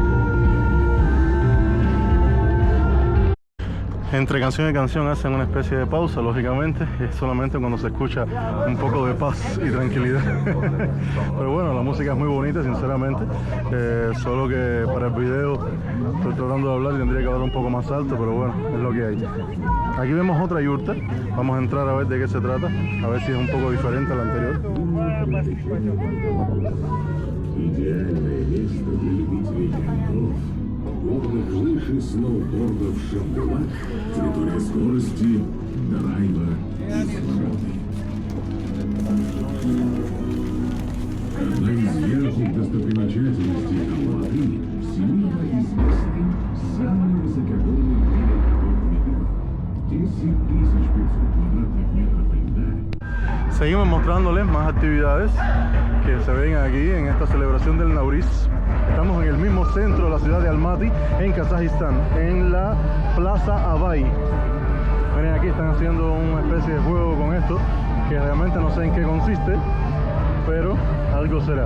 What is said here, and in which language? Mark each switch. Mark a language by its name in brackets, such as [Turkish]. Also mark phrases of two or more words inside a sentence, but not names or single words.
[Spanish] Entre canción y canción hacen una especie de pausa, lógicamente, es solamente cuando se escucha un poco de paz y tranquilidad. Pero bueno, la música es muy bonita, sinceramente, solo que para el video estoy tratando de hablar y tendría que hablar un poco más alto, pero bueno, es lo que hay. Aquí vemos otra yurta, vamos a entrar a ver de qué se trata, a ver si es un poco diferente a la anterior. [Russian] Горных лыж и сноубордов Шамбулак, территория скорости, драйва и свободы. Одна из ярких достопримечательностей Алматы – всемирно известный самый высокогорный велопрокат мира. 10 500 квадратных метров льда. [Spanish] Seguimos mostrándoles más actividades que se ven aquí en esta celebración del Nowruz. Estamos en el mismo centro de la ciudad de Almaty, en Kazajistán, en la Plaza Abay. Miren, aquí están haciendo una especie de juego con esto, que realmente no sé en qué consiste, pero algo será.